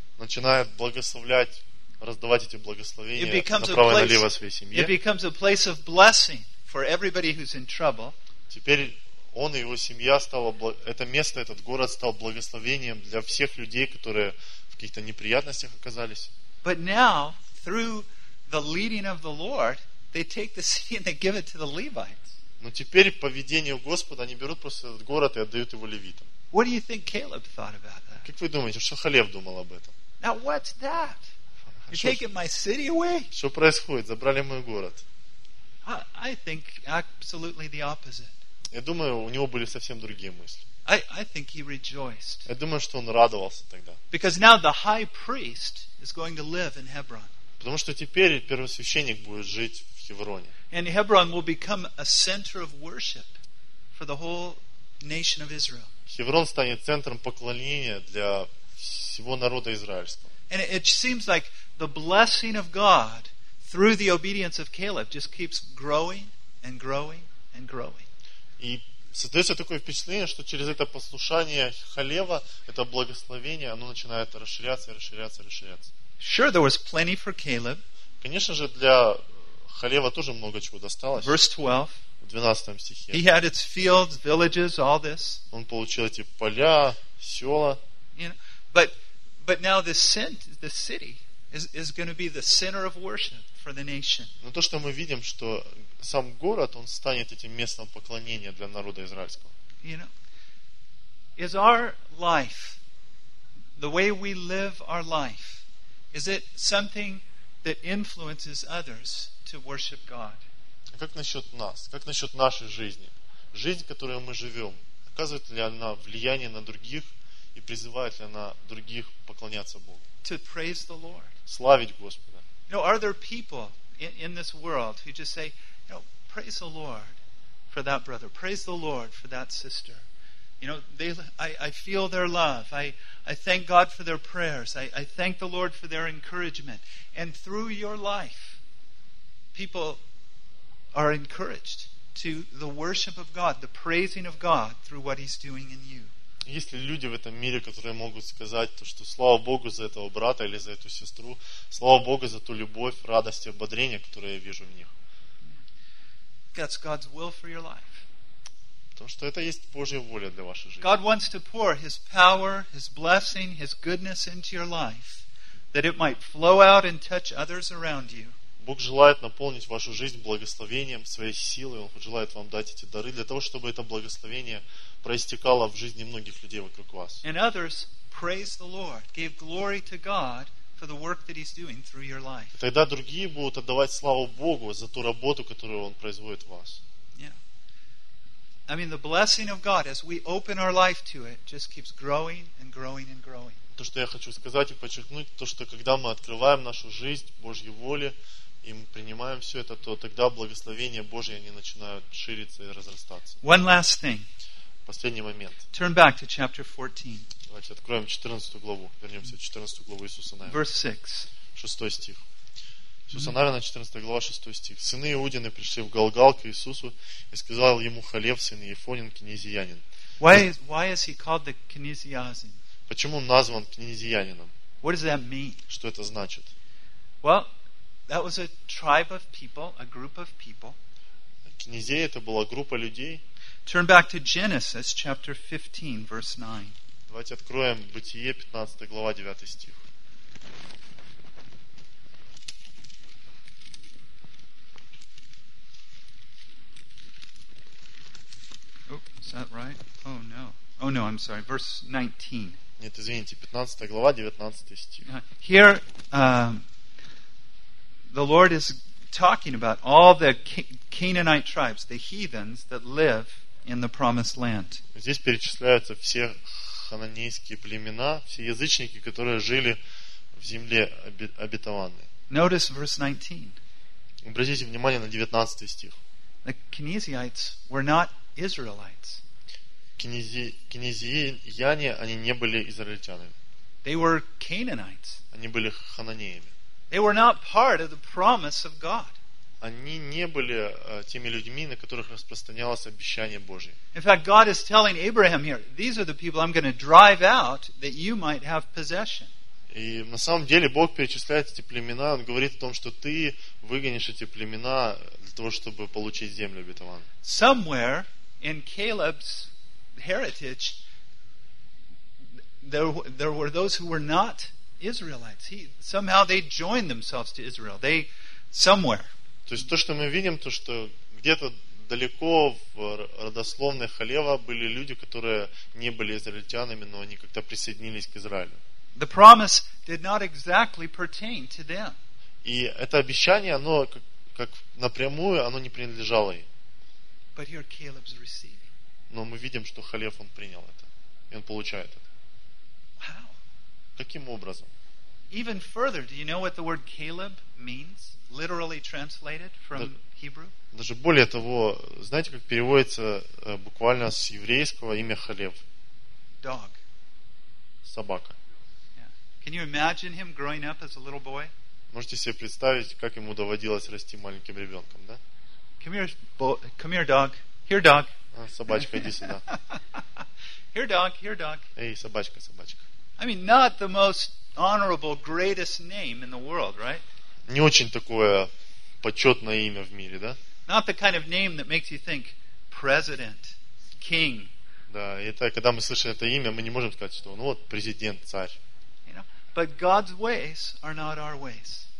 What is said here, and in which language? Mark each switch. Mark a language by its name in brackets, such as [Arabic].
[Russian] Начинает благословлять. Раздавать эти благословения направо и налево своей семье. [English] It becomes a place of blessing for everybody who's in trouble. [Russian] Теперь он и его семья стало, это место, этот город стал благословением для всех людей, которые в каких-то неприятностях оказались. [English] But now, through the leading of the Lord, they take the city and they give it to the Levites. [Russian] Но теперь по ведению Господа они берут просто этот город и отдают его левитам. [English] What do you think Caleb thought about that? [Russian] Как вы думаете, что Халев думал об этом? [English] Now what's that? You're taking my city away? [Russian] Что происходит? Забрали мой город. [English] I think absolutely the opposite. [Russian] Я думаю, у него были совсем другие мысли. [English] I think he rejoiced. [Russian] Я думаю, что он радовался тогда. [English] Because now the high priest is going to live in Hebron. [Russian] Потому что теперь первосвященник будет жить в Хевроне. [English] And Hebron will become a center of worship for the whole nation of Israel. [Russian] Хеврон станет центром поклонения для всего народа израильского. [English] And it seems like the blessing of God through the obedience of Caleb just keeps growing and growing and growing. [Russian] И создается такое впечатление, что через это послушание Халева, это благословение, оно начинает расширяться и расширяться и расширяться. [English] Sure, there was plenty for Caleb. [Russian] Конечно же, для Халева тоже много чего досталось. [English] Verse 12. [Russian] В 12 стихе. [English] He had its fields, villages, all this. [Russian] Он получил эти поля, села. [English] You know, But now the city is going to be the center of worship for the nation. [Russian] Но то, что мы видим, что сам город, он станет этим местом поклонения для народа израильского. [English] You know, is our life, the way we live our life, is it something that influences others to worship God? [Russian] Как насчет нас? Как насчет нашей жизни? Жизнь, которую мы живем, оказывает ли она влияние на других? И призывает ли она других поклоняться Богу? [English] To praise the Lord. [Russian] Славить Господа. [English] You know, are there people in this world who just say, you know, praise the Lord for that brother, praise the Lord for that sister. You know, I feel their love. I thank God for their prayers. I thank the Lord for their encouragement. And through your life, people are encouraged to the worship of God, the praising of God through what He's doing in you. [Russian] Есть ли люди в этом мире, которые могут сказать, то, что слава Богу за этого брата или за эту сестру, слава Богу за ту любовь, радость и ободрение, которое я вижу в них? [English] That's God's will for your life. [Russian] Потому что это есть Божья воля для вашей жизни. [English] God wants to pour His power, His blessing, His goodness into your life, that it might flow out and touch others around you. [Russian] Бог желает наполнить вашу жизнь благословением, своей силой. Он желает вам дать эти дары для того, чтобы это благословение проистекало в жизни многих людей вокруг вас. [English] And others praise the Lord, gave glory to God for the work that He's doing through your life. [Russian] И тогда другие будут отдавать славу Богу за ту работу, которую Он производит в вас. [English] Yeah. I mean, the blessing of God as we open our life to it just keeps growing and growing and growing. [Russian] То, что я хочу сказать и подчеркнуть, то, что когда мы открываем нашу жизнь Божьей воле и мы принимаем все это, то тогда благословения Божьи они начинают шириться и разрастаться. [English] One last thing. [Russian] Последний момент. [English] Turn back to chapter 14. [Russian] Давайте откроем 14 главу. Вернемся в 14 главу Иисуса Навина. [English] Verse 6. [Russian] 6 стих. Иисуса Навина, 14 глава, 6 стих. Сыны Иудины пришли в Галгал к Иисусу и сказал ему Халев, сын Ефонин, князиянин. [English] Why is he called the князиязин? [Russian] Почему он назван князиянином? [English] What does that mean? [Russian] Что это значит? [English] Well, that was a tribe of people, a group of people. [Russian] Князей это была группа людей. [English] Turn back to Genesis chapter 15, verse 9. [Russian] Давайте откроем Бытие, 15 глава, 9 стих. [English] Is that right? Oh no. Oh no, I'm sorry. Verse 19. [Russian] Нет, извините, 15 глава, 19 стих. [English] Here, the Lord is talking about all the Canaanite tribes, the heathens that live in the promised land. [Russian] Здесь перечисляются все хананейские племена, все язычники, которые жили в земле обетованной. [English] Notice verse 19. [Russian] Обратите внимание на 19 стих. [English] The Canaanites were not Israelites. [Russian] Князияне, они не были израильтянами. [English] They were Canaanites. [Russian] Они были хананеями. [English] They were not part of the promise of God. [Russian] Они не были теми людьми, на которых распространялось обещание Божье. [English] In fact, God is telling Abraham here, these are the people I'm going to drive out that you might have possession. [Russian] И на самом деле Бог перечисляет эти племена, он говорит о том, что ты выгонишь эти племена для того, чтобы получить землю обетованную. [English] Somewhere in Caleb's heritage, there were those who were not Israelites. Somehow they joined themselves to Israel. They somewhere. [Russian] То есть то, что мы видим, то, что где-то далеко в родословной Халева были люди, которые не были израильтянами, но они как-то присоединились к Израилю. [English] The promise did not exactly pertain to them. [Russian] И это обещание, оно как напрямую, оно не принадлежало им. [English] But here Caleb's receiving. [Russian] Но мы видим, что Халев, он принял это. И он получает это. [English] How? [Russian] Каким образом? [English] Even further, do you know what the word Caleb means? Literally translated from Hebrew? [Russian] Даже более того, знаете, как переводится буквально с еврейского имя Халев? [English] Dog. [Russian] Собака. [English] Yeah. Can you imagine him growing up as a little boy? [Russian] Можете себе представить, как ему доводилось расти маленьким ребенком, да? [English] Come here, dog. Here, dog. [Russian] Собачка, иди сюда. [English] Here, dog. [Russian] Эй, собачка. [English] I mean, not the most honorable, greatest name in the world, right? [Russian] Не очень такое почетное имя в мире, да? [English] Not the kind of name that makes you think president, king. [Russian] Да, это когда мы слышим это имя, мы не можем сказать, что ну вот президент, царь. [English] You know, but God's ways are not our ways.